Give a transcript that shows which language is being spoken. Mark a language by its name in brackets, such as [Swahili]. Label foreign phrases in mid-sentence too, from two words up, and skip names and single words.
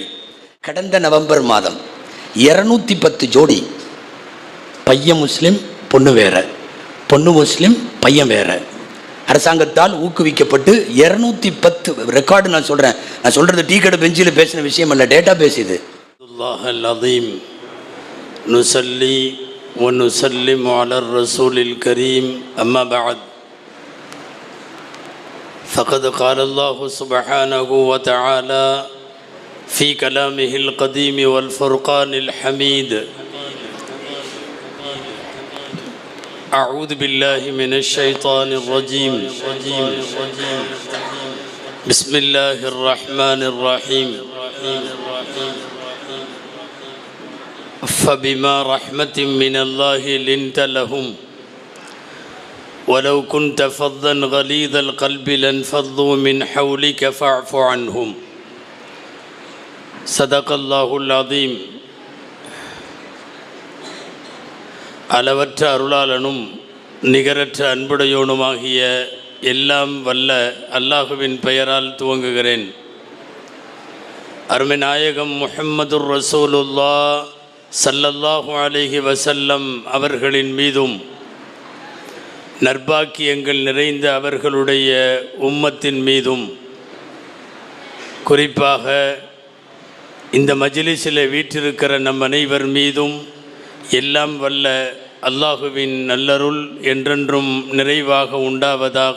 [Tamil] கடந்த நவம்பர் மாதம் 210 ஜோடி, பையன் முஸ்லிம் பொண்ணு வேற, பொண்ணு முஸ்லிம் பையன் வேற, அரசாங்கத்தால் ஊக்குவிக்கப்பட்டு 210 ரெக்கார்டு. நான் சொல்றது டீ கடை பெஞ்சில் பேசின விஷயம் அல்ல, [English] data base [Tamil] இது. [Arabic] الله العظيم نصلي ونسلم على الرسول الكريم أما بعد فقد قال الله سبحانه وتعالى في كلامه القديم والفرقان الحميد أعوذ بالله من الشيطان الرجيم بسم الله الرحمن الرحيم فبما رحمة من الله لنت لهم ولو كنت فظا غليظ القلب لانفضوا من حولك فاعف عنهم صدق الله العظيم. [Tamil] அளவற்ற அருளாளனும் நிகரற்ற அன்புடையோனுமாகிய எல்லாம் வல்ல அல்லாஹுவின் பெயரால் துவங்குகிறேன். அருமை நாயகம் முஹம்மதுர் ரசூலுல்லாஹ் [Arabic] صلى الله عليه وسلم [Tamil] அவர்களின் மீதும் நற்பாக்கியங்கள் நிறைந்த அவர்களுடைய உம்மத்தின் மீதும் குறிப்பாக இந்த மஜ்லிஸில் வீற்றிருக்கிற நம் அனைவர் மீதும் எல்லாம் வல்ல அல்லாஹுவின் நல்லருள் என்றென்றும் நிறைவாக உண்டாவதாக.